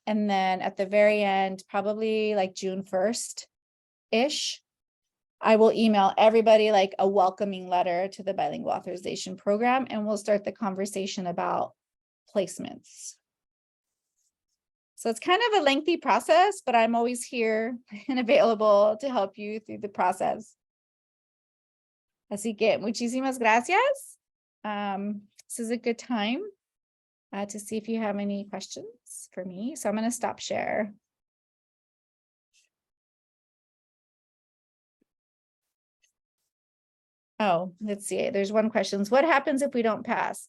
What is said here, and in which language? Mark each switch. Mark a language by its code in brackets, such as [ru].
[en] And then at the very end, probably like June 1st-ish, I will email everybody like a welcoming letter to the Bilingual Authorization Program, and we'll start the conversation about placements. So it's kind of a lengthy process, but I'm always here and available to help you through the process. [es] Así que muchísimas gracias. [en] This is a good time to see if you have any questions for me. So I'm going to stop share. Oh, let's see. There's one question. What happens if we don't pass?